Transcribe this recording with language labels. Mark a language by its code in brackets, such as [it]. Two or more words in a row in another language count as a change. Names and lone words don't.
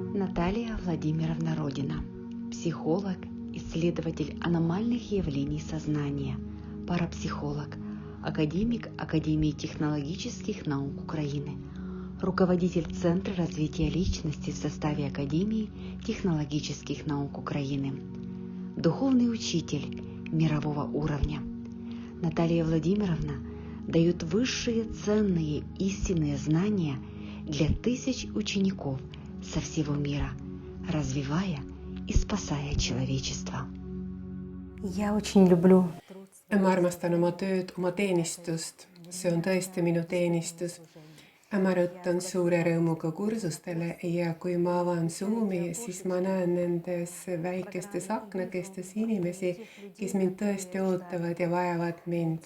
[ru] Наталья Владимировна Родина, психолог, исследователь аномальных явлений сознания, парапсихолог, академик Академии технологических наук Украины, руководитель Центра развития личности в составе Академии технологических наук Украины, духовный учитель мирового уровня. Наталья Владимировна дает высшие ценные истинные знания для тысяч учеников со всего мира, развивая и спасая человечество. Я очень люблю. [et] Ma armastan oma tööd, oma teenistust. See on tõesti minu teenistus. Ma rõttan suure rõõmuga kursustele ja kui ma avan Zoomi, siis ma näen nendes väikestes aknakestes inimesi, kes mind tõesti ootavad ja vajavad mind.